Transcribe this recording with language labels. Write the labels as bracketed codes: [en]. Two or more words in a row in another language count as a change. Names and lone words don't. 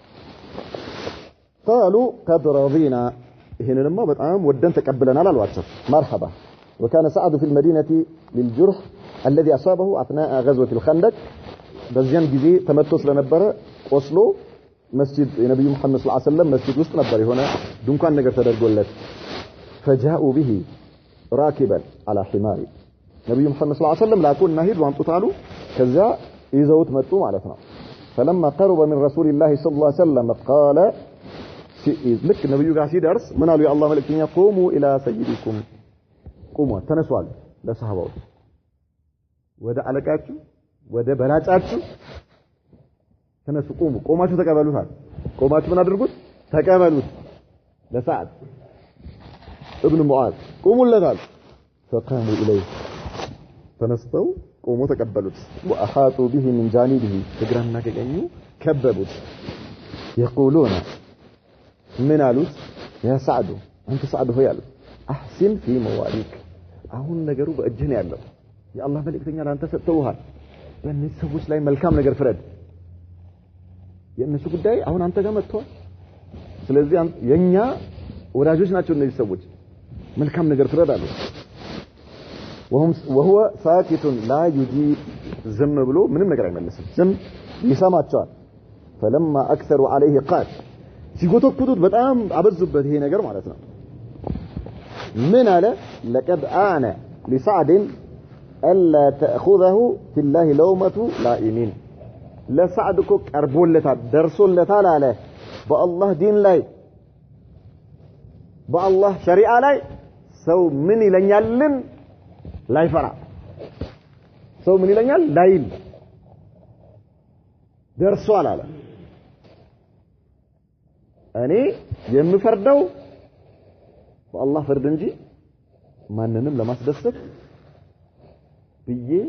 [ar] قالوا قد رضينا [am] ይሄንንማ በጣም ወደን ተቀበለናል አሏቸው [ar] مرحبا وكان سعد في المدينة للجرح الذي أصابه أثناء غزوة الخندق [am] በዚያን ጊዜ ተመቶ ስለነበረ ቆስሎ መስጂድ የነብዩ መሐመድ [ar] صلى الله عليه وسلم [am] መስጂድ ውስጥ ነበር የሆነ ድንኳን ነገር ተደርጎለት [ar] فجاءوا به راكبا على حمار [am] ነብዩ መሐመድ [ar] صلى الله عليه وسلم [am] ላኩና ሂዱ አምጡት አሉ ከዛ ይዘውት መጡ ማለት ነው [ar] فلما قرب من رسول الله صلى الله عليه وسلم قال [am] ልክ ነብዩ ጋር ሲደርስ ምን አሉ የአላህ መልእክተኛ [ar] قوموا الى سيدكم [am] قوموا ተነሷል ለሰሃባዎች ወደ አለቃችሁ ወደ በላጫችሁ ተነሱ ቆማችሁ ተቀበሉታል ቆማችሁ ምን አድርጉት ተቀበሉት ለሰዓድ ابن معاذ ቆሙለታል [ar] فقاموا اليه [am] ተነስተው ቆሞ ተቀበሉት [ar] واحاطوا به من جانبه [am] ተግራና ከቀኙ ከበቡት [ar] يقولون من [am] አሉት [ar] يا سعد انت [am] سعد ሆይ አሉት [ar] احسن في مواليك [am] አሁን ነገሩ በእጅህ ነው ያለው የአላህ መልእክተኛ ላንተ ሰጥተውሃል በእነዚህ ሰዎች ላይ መልካም ነገር ፍረድ የእነሱ ጉዳይ አሁን አንተ ጋር መጥቷል ስለዚህ የኛ ወዳጆች ናቸው እነዚህ ሰዎች መልካም ነገር ፍረድ አሉ [ar] وهو ساكت لا يجيب [am] ዝም ብሎ ምንም ነገር አይመልስም ዝም ይሰማቸዋል [ar] فلما اكثروا عليه قال [am] ሲጎተኩቱት በጣም አበዙበት ይሄ ነገር ማለት ነው ምን አለ [ar] لقد آن لسعد الا تاخذه في الله لومه لائمين [am] ለسعد እኮ ቀርቦለታል ደርሶለታል አለ በአላህ ዲን ላይ በአላህ ሸሪዓ ላይ ሰው ምን ይለኛልን ላይፈራ ሰው ምን ይለኛል ላይል ደርሷል አለ እኔ የምፈርደው በአላህ ፍርድ እንጂ ማንንም ለማስደሰት ብዬ